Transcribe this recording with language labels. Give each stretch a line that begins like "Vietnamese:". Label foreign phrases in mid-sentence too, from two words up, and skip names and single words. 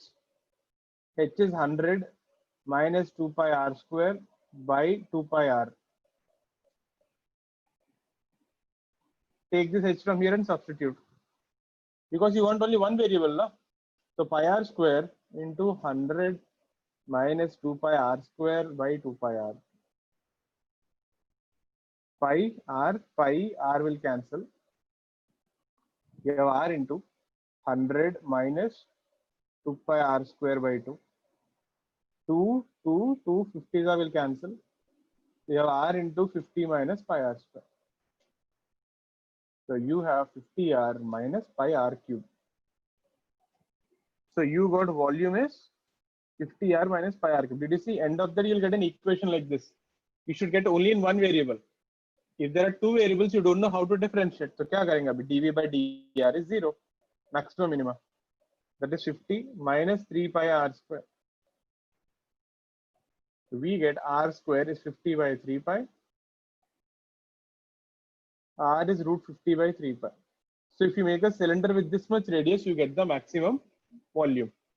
English: H is 100 minus 2 pi R square by 2 pi R. Take this H from here and substitute. Because you want only one variable, no? So pi R square into 100 minus 2 pi R square by 2 pi R. Pi R will cancel. You have R into 100 minus 2 pi R square by 2. 2 50 will cancel. You have R into 50 minus pi R square. So you have 50R minus pi R cube. So you got volume is 50R minus pi R cube. Did you see? End of that, you'll get an equation like this. You should get only in one variable. If there are two variables, you don't know how to differentiate. So
Hindi: क्या करेंगे अभी?
English: dV by dr is 0. Maximum minimum. That is 50 minus 3 pi R square. We get R square is 50 by 3 pi. R is root 50 by 3 pi. So if you make a cylinder with this much radius, you get the maximum volume.